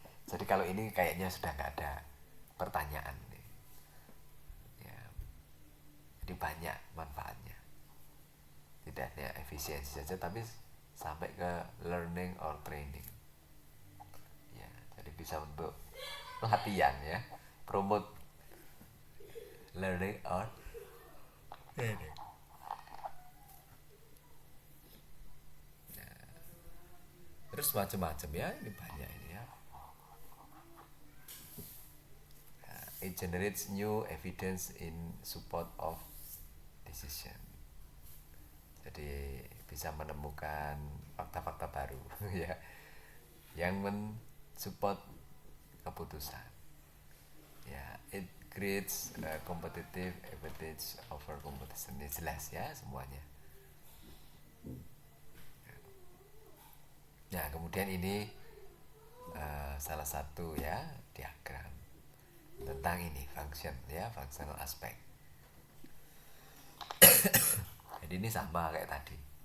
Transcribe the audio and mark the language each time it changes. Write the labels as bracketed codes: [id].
[id] Jadi kalau ini kayaknya sudah nggak ada pertanyaan nih ya, jadi banyak manfaatnya, tidak hanya efisiensi saja tapi sampai ke [en] learning or training [id] ya, jadi bisa untuk pelatihan ya, [en] promote learning or training. [id] Terus macam-macam ya, ini banyak ini ya. [en] It generates new evidence in support of decision. [id] Jadi bisa menemukan fakta-fakta baru ya, yang mensupport keputusan. [en] Ya, it creates competitive advantage over competition. [id] Ini jelas ya semuanya. Nah, kemudian ini salah satu ya diagram tentang ini function ya, functional aspect. Jadi ini sama kayak tadi.